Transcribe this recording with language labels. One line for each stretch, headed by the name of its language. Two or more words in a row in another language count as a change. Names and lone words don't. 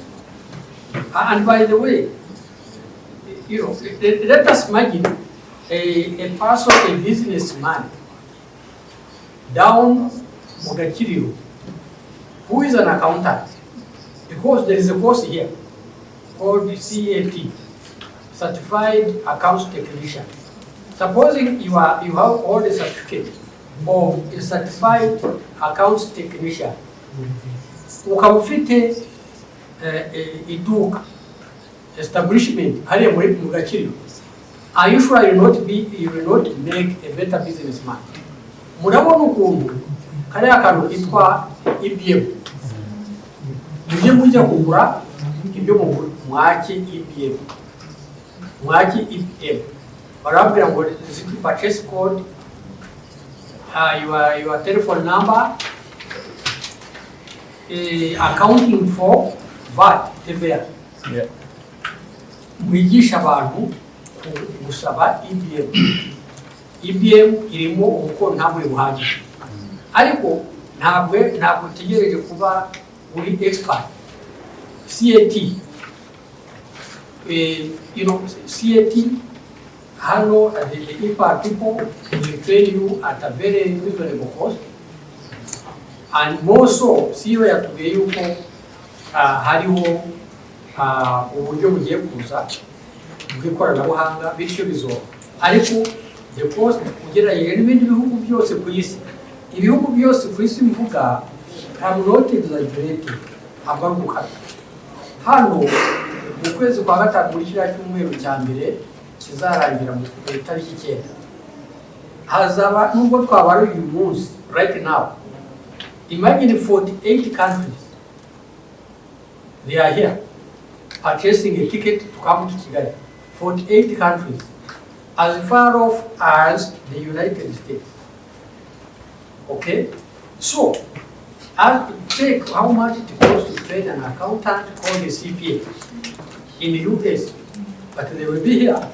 English: And by the way, you know, let us imagine a person, a businessman, down Mugakirio, who is an accountant, because there is a course here called CAT, Certified Accounts Technician. Supposing you have all the certificate of a certified accounts technician,
Kinyarwanda: ukabufite iduka establishment hariya muri Mugakirio,
English: are you sure you will not make a better businessman?
Kinyarwanda: Murabona ukuntu kariya kantu kitwa IBM, mujya kugura ibyo mwaki IBM, barabwira ngo ziti
English: purchase code, your telephone number, accounting for VAT,
Kinyarwanda: TVA. Mwigisha abantu gusaba IBM. IBM irimo umukono ntabwo buhagije, ariko ntabwo tegereje kuba uri Icpar.
English: CAT, you know, CAT, hello, the Icpar people will train you at a very reasonable cost, and more so, CEO
Kinyarwanda: yatubwiye yuko hariho uburyo bugiye kuza bw'ikoranabuhanga bityo bizo, ariko
English: the cost
Kinyarwanda: ugereranyije n'ibindi bihugu byose ku isi, ibihugu byose ku isi bivuga,
English: I'm not exaggerating,
Kinyarwanda: agaruka hano mu kwezi kwa gatatu muri kiriya cyumweru cya mbere kizarangira mu itariki 9, hazaba nubwo twabara uyu munsi
English: right now, imagine 48 countries, they are here purchasing a ticket to come to Kigali. 48 countries, as far off as the United States. Okay, so I'll check how much it costs to train an accountant called a CPA in the US, but they will be here.